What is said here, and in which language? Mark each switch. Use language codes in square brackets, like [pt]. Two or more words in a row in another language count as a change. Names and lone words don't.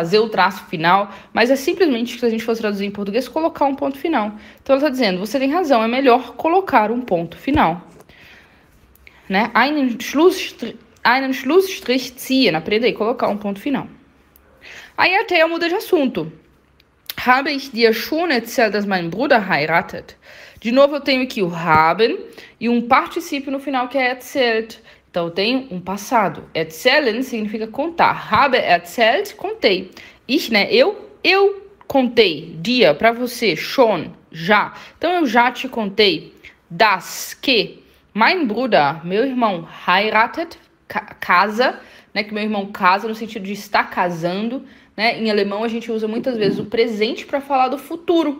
[pt] Fazer o traço final. Mas é simplesmente, se a gente fosse traduzir em português, colocar um ponto final. Então ela está dizendo, você tem razão, é melhor colocar um ponto final. Né? [de] Einen Schlussstrich ziehen. [pt] Aprenda aí, colocar um ponto final. Aí a Thea muda de assunto. [de] Habe ich dir schon erzählt, dass mein Bruder heiratet? [pt] De novo eu tenho aqui o haben e um particípio no final que é erzählt. Então eu tenho um passado. Erzählen significa contar. [de] Habe erzählt, [pt] contei. Ich, né? Eu contei. Dir, para você. Schon, já. Então eu já te contei. Das, que. [de] Mein Bruder, [pt] meu irmão, heiratet, casa, né? Que meu irmão casa no sentido de estar casando, né? Em alemão a gente usa muitas vezes o presente para falar do futuro.